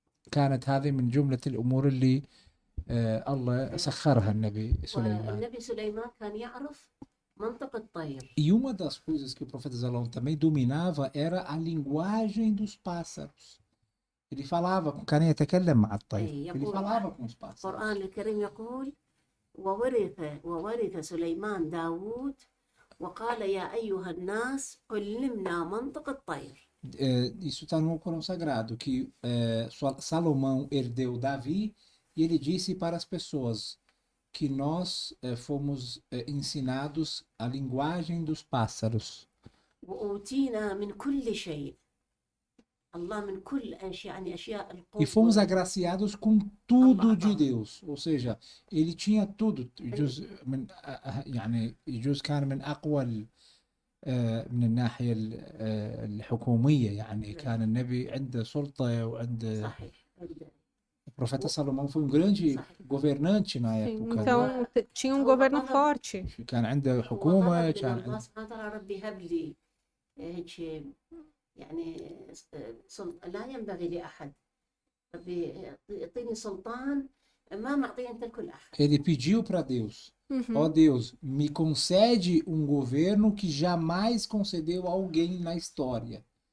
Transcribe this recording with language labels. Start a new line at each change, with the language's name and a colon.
Arabic: كانت هذه من جملة الأمور اللي الله سخرها النبي سليمان. النبي سليمان كان يعرف منطق الطير.
Portuguese: E uma das coisas que o profeta Salomão também dominava era a linguagem dos pássaros. Ele falava com
Arabic: كان يتكلم مع الطير.
Portuguese: Ele falava com os pássaros.
Arabic: القرآن الكريم يقول وورث سليمان داود وقال يا أيها الناس علمنا منطق الطير.
Portuguese: Isso está no Alcorão Sagrado, que Salomão herdeu Davi e ele disse para as pessoas que nós fomos ensinados a linguagem dos pássaros.
Arabic: وأوتينا من كل شيء. الله من كل يعني أشياء
Portuguese: E fomos
Arabic: القوة.
Portuguese: agraciados com tudo de Deus, ou seja, ele tinha tudo.
Arabic: يجوز من يعني يجوز كان من أقوى من الناحية الحكومية، يعني كان النبي عنده سلطة وعنده. صحيح.
Portuguese: O profeta Salomão foi um grande governante na Sim, época. então tinha um governo forte.
Arabic: كان عنده حكومة، كان الله سبحانه وتعالى ربي هب لي هيك يعني لا ينبغي لأحد. ربي يعطيني سلطان ما معطيه أنت لكل أحد.
Portuguese: Ele pediu para Deus, ó Deus, me concede um governo que jamais concedeu a alguém na história.